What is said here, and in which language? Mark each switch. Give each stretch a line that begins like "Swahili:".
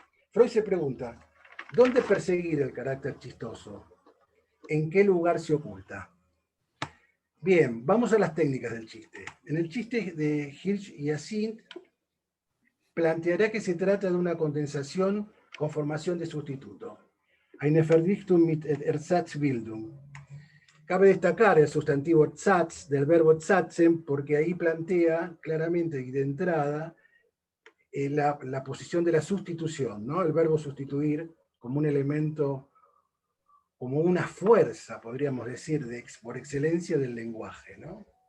Spanish: Freud se pregunta, ¿dónde perseguir el carácter chistoso? ¿En qué lugar se oculta? Bien, vamos a las técnicas del chiste. En el chiste de Hirsch y Jacint planteará que se trata de una condensación con formación de sustituto.
German: Eine Verdichtung mit Ersatzbildung.
Spanish: Cabe destacar el sustantivo Ersatz del verbo ersatzen porque ahí plantea claramente y de entrada la posición de la sustitución, ¿no? El verbo sustituir como un elemento, como una fuerza, podríamos decir, por excelencia del lenguaje, ¿no?